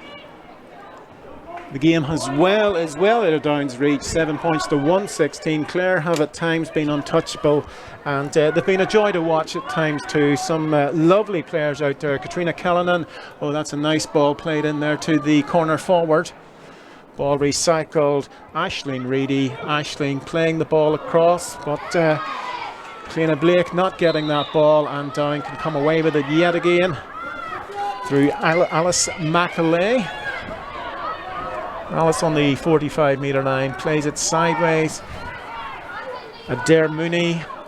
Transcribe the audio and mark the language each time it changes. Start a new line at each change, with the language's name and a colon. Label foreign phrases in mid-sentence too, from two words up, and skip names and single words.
English: The game has is well out of Down's reach, 7 points to 116. Clare have at times been untouchable, and they've been a joy to watch at times too. Some lovely players out there. Katrina Callanan, that's a nice ball played in there to the corner forward. Ball recycled. Aisling Reedy. Aisling playing the ball across, but Cleanna Blake not getting that ball, and Down can come away with it yet again through Alice McAlay. Alice on the 45-metre line plays it sideways. Adair Mooney.